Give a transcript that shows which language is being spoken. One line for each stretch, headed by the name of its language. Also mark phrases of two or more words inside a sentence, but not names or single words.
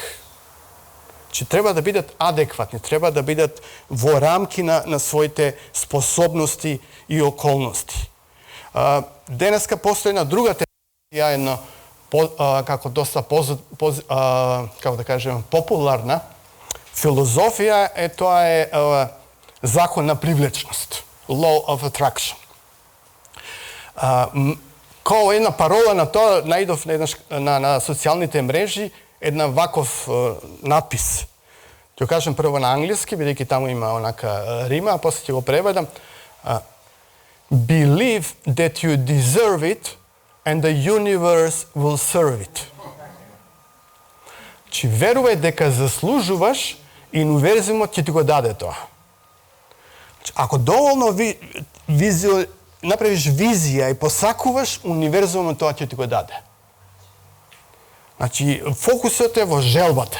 Macedonian: Че треба да бидат адекватни, треба да бидат во рамки на своите способности и околности. Денеска постои една друга тенденција, една како доста како да кажем популарна филозофија е тоа е закон на привлечност,
English: law of attraction.
Macedonian: Као една парола на тоа најдов на социјалните мрежи една ваков надпис. Ќе кажем прво на англиски, бидејќи таму има онака рима, а после ќе го преведам.
English: Believe that you deserve it and the universe will serve it.
Macedonian: Чи верувај дека заслужуваш и универзумот ќе ти го даде тоа. Ако доволно направиш визија и посакуваш, универзумот тоа ќе ти го даде. Значи, фокусот е во желбата.